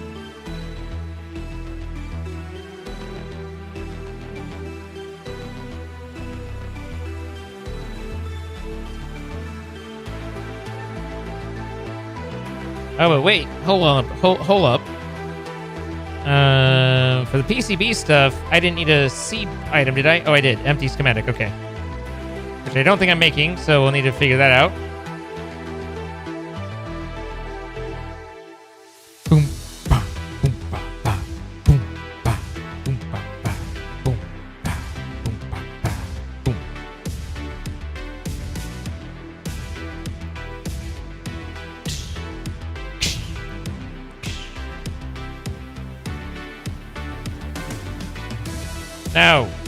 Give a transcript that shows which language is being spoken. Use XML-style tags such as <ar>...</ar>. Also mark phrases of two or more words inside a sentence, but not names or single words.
<en>Oh, but wait. Hold on. Hold up. For the PCB stuff, I didn't need a seed item, did I? Oh, I did. Empty schematic. Okay. Which I don't think I'm making, so we'll need to figure that out. Boom, ba, boom, ba, ba, boom, ba, boom, ba, ba, boom, ba, boom, ba, ba, boom. No.</en>